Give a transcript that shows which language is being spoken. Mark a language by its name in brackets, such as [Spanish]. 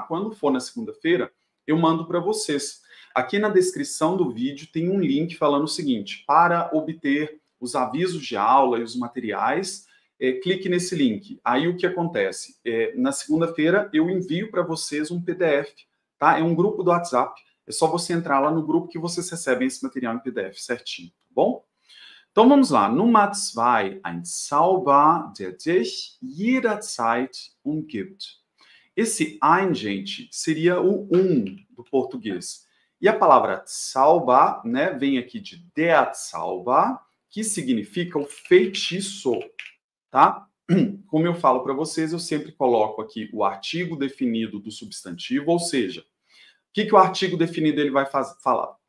[Portuguese] Quando for na segunda-feira, eu mando para vocês. Aqui na descrição do vídeo tem um link falando o seguinte: para obter os avisos de aula e os materiais, clique nesse link. Aí o que acontece? Na segunda-feira eu envio para vocês um PDF, tá? É um grupo do WhatsApp. É só você entrar lá no grupo que vocês recebem esse material em PDF certinho, tá bom? Então vamos lá. [German] Nummer 2, ein Zauber, der dich jederzeit umgibt. [Portuguese] Esse ein, gente, seria o do português. E a palavra Zauber, né, vem aqui de der Zauber, que significa o feitiço, tá? Como eu falo para vocês, eu sempre coloco aqui o artigo definido do substantivo, ou seja, o que o artigo definido ele vai falar?